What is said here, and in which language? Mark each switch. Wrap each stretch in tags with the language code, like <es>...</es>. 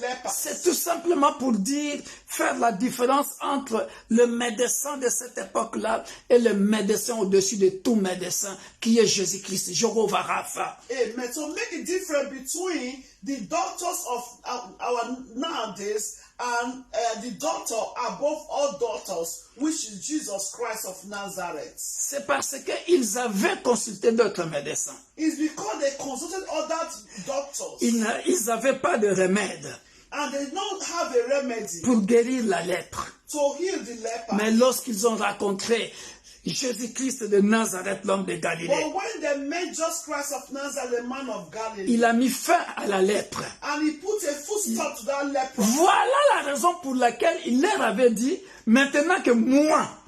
<fr>C'est tout simplement pour dire, faire la différence entre le médecin de cette époque-là et le médecin au-dessus de tout médecin, qui est Jésus-Christ, Jéhovah Rapha. Amen.</fr> <en>So make a difference between the doctors of our nowadays and the doctor above all doctors, which is Jesus Christ of Nazareth.</en> <fr>C'est parce qu'ils avaient consulté d'autres médecins.</fr> <en>It's because they consulted other doctors.</en> <fr>Ils n'avaient pas de remède.</fr> <en>And they don't have a remedy</en> <fr>pour guérir la lèpre.</fr> <en>to heal the leper.</en> <fr>Mais lorsqu'ils ont rencontré Jésus-Christ de Nazareth, l'homme de Galilée,</fr> <en>But when they met Jesus Christ of Nazareth, the man of Galilee,</en> <fr>il a mis fin à la lèpre.</fr> <en>and he put a full stop to that leper.</en> <fr>Voilà la raison pour laquelle il leur avait dit, maintenant que moi,</fr>